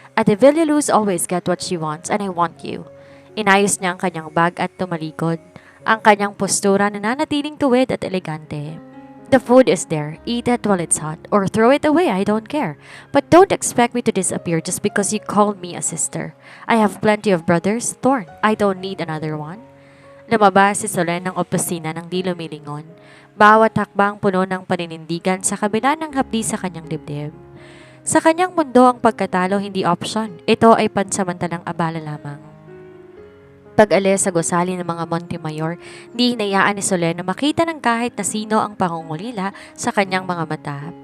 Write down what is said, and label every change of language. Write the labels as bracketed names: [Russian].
[English] At De Villaluz always get what she wants and I want you. [Filipino] Inayos niya ang kanyang bag at tumalikod. Ang kanyang postura na nanatiling tuwid at elegante. [English] The food is there. Eat it while it's hot. Or throw it away, I don't care. But don't expect me to disappear just because you called me a sister. I have plenty of brothers, Thorn. I don't need another one. [Filipino] Lumabas si Solen ng opisina ng di lumilingon. Bawat hakbang puno ng paninindigan sa kabila ng hapdi sa kanyang dibdib. Sa kanyang mundo ang pagkatalo hindi option. Ito ay pansamantalang abala lamang. Pag-alis sa gusali ng mga Montemayor, di hinayaan ni Solen na makita ng kahit na sino ang pangungulila sa kanyang mga mata.